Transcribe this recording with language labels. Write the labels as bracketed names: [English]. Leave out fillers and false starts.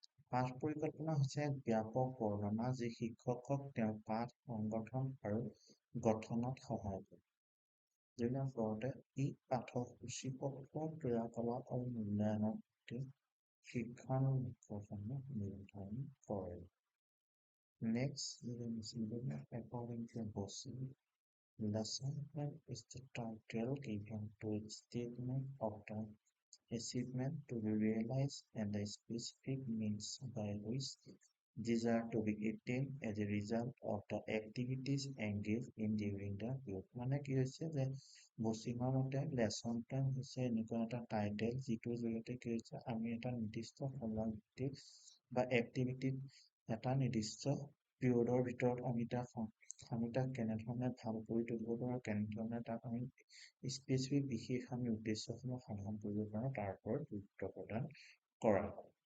[Assamese] পাঠ পৰিকল্পনা হৈছে এক ব্যাপক বৰ্ণনা যি শিক্ষকক তেওঁৰ পাঠ সংগঠন আৰু গঠনত সহায় কৰে। যেনে ঘৰতে ই পাঠ্যসূচিপত্ৰ ক্ৰিয়াকলাপ আৰু মূল্যায়নৰ সৈতে শিক্ষাৰ লক্ষ্যসমূহ নিৰ্ধাৰণ কৰে। [English] Next, we will see according to Bossy, lesson plan is the title given to a statement of the achievement to be realized and the specific means by which these are to be attained as a result of the activities engaged in during the group. [Assamese] মানে কি হৈছে যে বচিমৰ মতে lesson plan হৈছে এনেকুৱা এটা title যিটোৰ জৰিয়তে কি হৈছে আমি এটা নিৰ্দিষ্ট সময়ভিত্তিক বা এক্টিভিটিত এটা নিৰ্দিষ্ট পিৰিয়ডৰ ভিতৰত আমি তাক কেনেধৰণে ভাল কৰি তুলিব পাৰোঁ, কেনেধৰণে তাক আমি স্পেচিফিক বিশেষ আমি উদ্দেশ্যসমূহ সাধন কৰিব পাৰোঁ তাৰ ওপৰত গুৰুত্ব প্ৰদান কৰা হয়।